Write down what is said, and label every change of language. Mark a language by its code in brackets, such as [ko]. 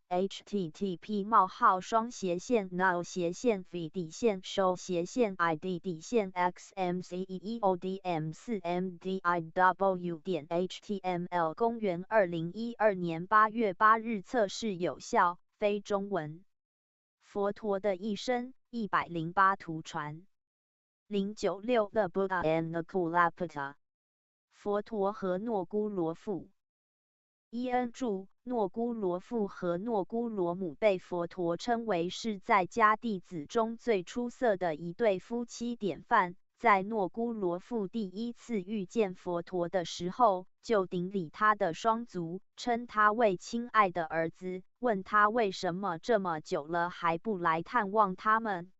[zh] http://show/id_show/xmceodm4mdiw.html 公元2012年8月8日测试有效，非中文。佛陀的一生108图传。 [en] 096 The Buddha and the Kulapata [zh] 佛陀和诺姑罗父。伊恩注：诺姑罗父和诺姑罗母被佛陀称为是在家弟子中最出色的一对夫妻典范。在诺姑罗父第一次遇见佛陀的时候，就顶礼他的双足，称他为亲爱的儿子，问他为什么这么久了还不来探望他们。